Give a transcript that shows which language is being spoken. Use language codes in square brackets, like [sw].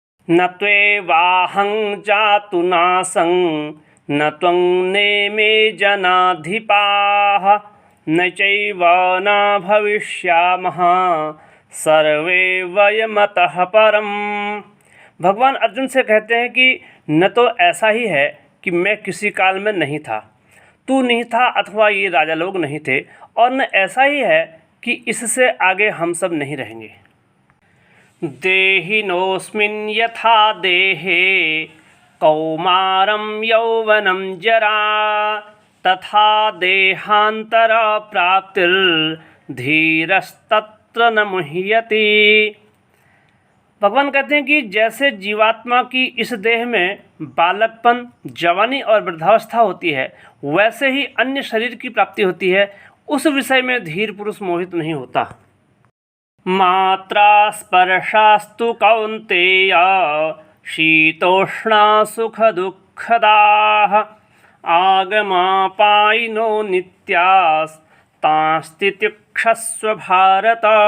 [sa] न त्वेवाहं जातु नासं न त्वं नेमे जनाधिपाः न चैव न भविष्यामः सर्वे वयमतः परम। [hi] भगवान अर्जुन से कहते हैं कि न तो ऐसा ही है कि मैं किसी काल में नहीं था, तू नहीं था अथवा ये राजा लोग नहीं थे, और न ऐसा ही है कि इससे आगे हम सब नहीं रहेंगे। [sa] देहिनोऽस्मिन् यथा देहे कौमारं यौवनं जरा तथा देहांतर प्राप्तिर्धीरस्तत्र न मुह्यति। [hi] भगवान कहते हैं कि जैसे जीवात्मा की इस देह में बालकपन, जवानी और वृद्धावस्था होती है, वैसे ही अन्य शरीर की प्राप्ति होती है, उस विषय में धीर पुरुष मोहित नहीं होता। [sa] मात्रा स्पर्शास्तु कौन्तेय शीतोष्णा सुख दुःखदाः आगमापायिनो नित्यास्तांस्तितिक्षस्व भारत।